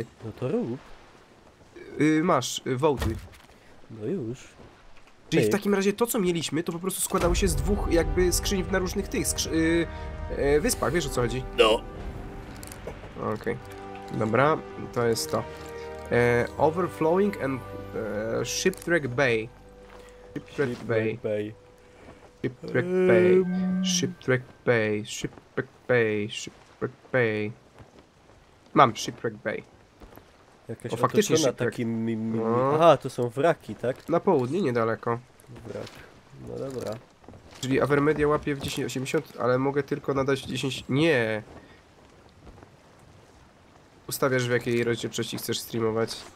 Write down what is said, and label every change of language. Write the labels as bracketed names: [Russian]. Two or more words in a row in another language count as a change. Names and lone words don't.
[Polish] No to rób. Masz, wołty. No już. Czyli w Ej. takim razie to, co mieliśmy, to po prostu składało się z dwóch jakby skrzyń na różnych tych wyspach, wiesz o co chodzi? No. Okej. Dobra, to jest to. [English] Overflowing and [Polish] Shipwreck Bay. Shipwreck Bay. Shipwreck Bay. Shipwreck Bay. Shipwreck Bay. Shipwreck Bay. Mam Shipwreck Bay. Jakaś O, faktycznie otoczona shipwreck. takimi... No. Aha, to są wraki, tak? Na południe, niedaleko. Wrak. No dobra. Czyli Avermedia łapie w 1080, ale mogę tylko nadać w 10... Nie! Ustawiasz w jakiej rozdzielczości chcesz streamować.